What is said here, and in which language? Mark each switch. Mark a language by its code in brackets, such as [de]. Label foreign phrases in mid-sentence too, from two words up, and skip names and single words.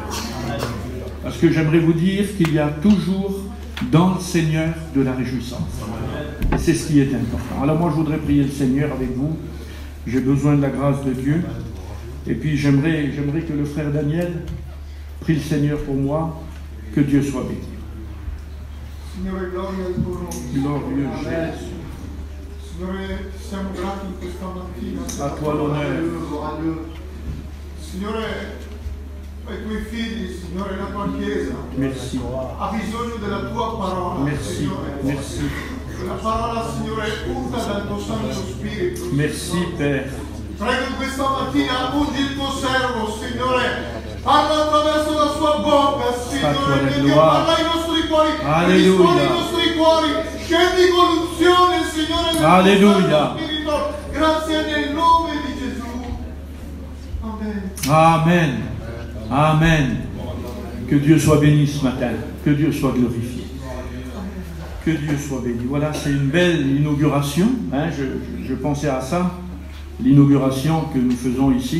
[fr] » Parce que j'aimerais vous dire qu'il y a toujours dans le Seigneur de la réjouissance. Et c'est ce qui est important. Alors moi, je voudrais prier le Seigneur avec vous. J'ai besoin de la grâce de Dieu. Et puis j'aimerais que le frère Daniel prie le Seigneur pour moi. Que Dieu soit béni. [it] Signore, gloria al tuo nome. [fr] Glorieux Jésus. [it] Signore, siamo grati in questa mattina. A tua l'onore. Signore, ai tuoi figli, Signore, la tua Chiesa [fr] Merci. [it] ha bisogno della tua parola, [fr] Merci. [it] Signore. [fr] Merci. [it] La parola, Signore, unta dal tuo Santo Spirito. [fr] Merci, Père. [it] Prego in questa mattina, ungi il tuo servo, Signore. Parla attraverso la sua bocca, Signore, che Dio parla ai nostri cuori, risponde ai nostri cuori, scendi con l'unzione, Signore, del Alleluia. tuo Spirito. Grazie nel nome di Gesù. Amen. Amen. Amen. [fr] Que Dieu soit béni ce matin. Que Dieu soit glorifié. Que Dieu soit béni. Voilà, c'est une belle inauguration. Hein, je pensais à ça, l'inauguration que nous faisons ici.